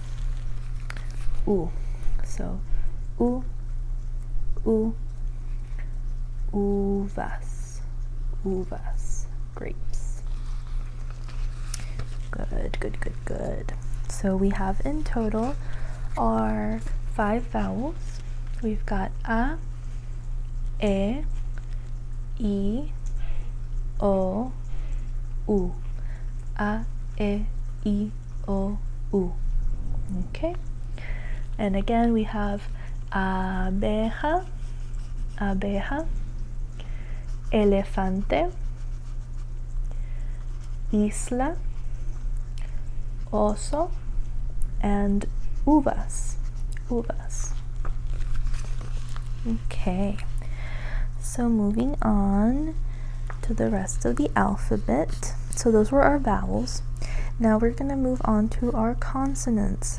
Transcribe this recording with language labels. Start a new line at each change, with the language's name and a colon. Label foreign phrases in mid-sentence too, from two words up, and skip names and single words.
English: So uvas, grapes. Good. So we have in total our 5 vowels. We've got A, E, I, O, U. A, E, I, O, U. Okay. And again we have
Spanish: abeja, elefante, isla, oso,
English: and uvas. Okay, so moving on to the rest of the alphabet. So those were our vowels. Now we're going to move on to our consonants.